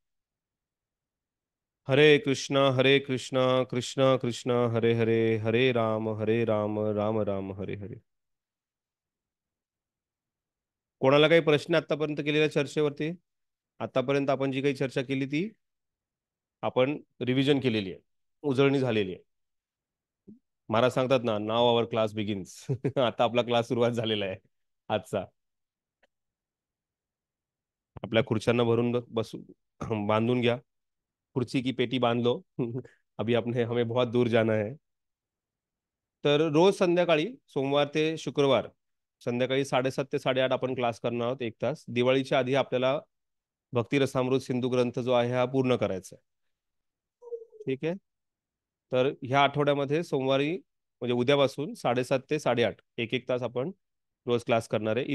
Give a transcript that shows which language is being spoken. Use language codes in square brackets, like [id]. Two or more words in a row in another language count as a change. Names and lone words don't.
[sa] हरे कृष्ण कृष्ण कृष्ण हरे हरे, हरे राम राम राम हरे हरे. [mr] कोणाला काही प्रश्न आतापर्यंत केलेल्या चर्चेवरती? आतापर्यंत आपण जी काही चर्चा केली ती आपण रिव्हिजन केलेली आहे, उजळणी झालेली आहे. महाराज सांगतात ना, [en] now our class begins. [mr] आता आपला क्लास सुरुवात झालेला आहे आजचा. आपल्या खुर्च्यांना भरून बसू, बांधून घ्या. [hi] कुर्सी की पेटी बांध लो. अभी आपने हमें बहुत दूर जाना है. [mr] तर रोज संध्याकाळी सोमवार ते शुक्रवार संध्याकाळी 7:30 ते 8:30 आपण क्लास करणार आहोत, 1 तास. दिवाळीच्या आधी आपल्याला भक्ती रसामृत सिंधू ग्रंथ जो आहे हा पूर्ण करायचा आहे. ठीक आहे. तर ह्या आठवड्यामध्ये सोमवारी म्हणजे उद्यापासून 7:30 ते 8:30 1 तास आपण रोज क्लास करणार आहे.